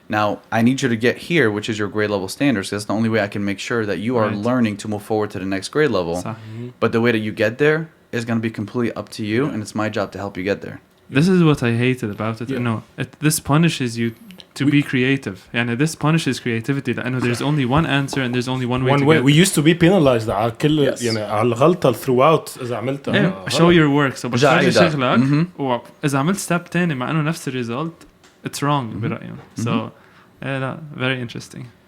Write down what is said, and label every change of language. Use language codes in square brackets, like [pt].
[en] Now, I need you to get here, which is your grade level standards. That's the only way I can make sure that you are learning to move forward to the next grade level. But the way that you get there is going to be completely up to you, and it's my job to help you get there. This is what I hated about it. This punishes you to be creative. [ar] يعني [en] this punishes creativity [ar] لأنه [en] there's only one answer and there's only one way to get. We used to be penalized [ar] على كل يعني على الغلطة [en] throughout [ar] إذا عملتها. [en] Show your work. So [ar] بتفرج شغلك وإذا عملت [en] step [ar] تاني مع إنه نفس الريزلت [en] it's wrong [ar] برأيهم. [en] So [ar] لا [en] very interesting.